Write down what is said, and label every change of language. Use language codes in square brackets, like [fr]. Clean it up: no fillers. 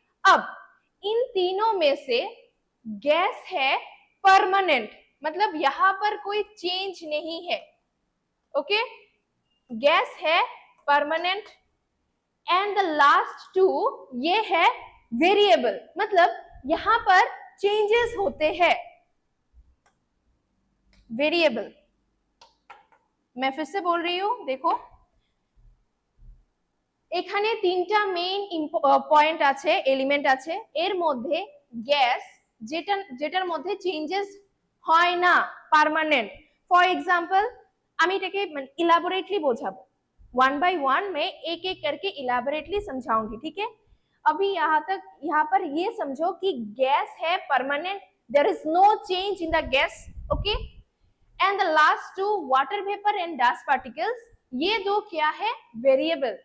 [hi] अब इन तीनों में से गैस है परमानेंट, मतलब यहां पर कोई चेंज नहीं है। ओके, गैस है permanent [en] and the last two [hi] ये है वेरिएबल, मतलब यहां पर चेंजेस होते हैं। वेरिएबल, मैं फिर से बोल रही हूं, देखो [bn] এখানে তিনটা মেইন পয়েন্ট আছে, এলিমেন্ট আছে, এর মধ্যে গ্যাস যেটার মধ্যে চেঞ্জেস হয় না, পার্মানেন্ট। [hi] ফর एग्जांपल [bn] আমি এটাকে [hi] इलाबोरेटली [bn] বোঝাবো, [en] one by one [hi] मैं एक एक करके इलाबोरेटली समझाऊंगी, ठीक है। अभी यहाँ पर ये समझो कि गैस है permanent, [en] there is no change in the gas, [hi] okay. [en] and the last two water vapour and dust particles, [hi] ये दो क्या है, वेरिएबल।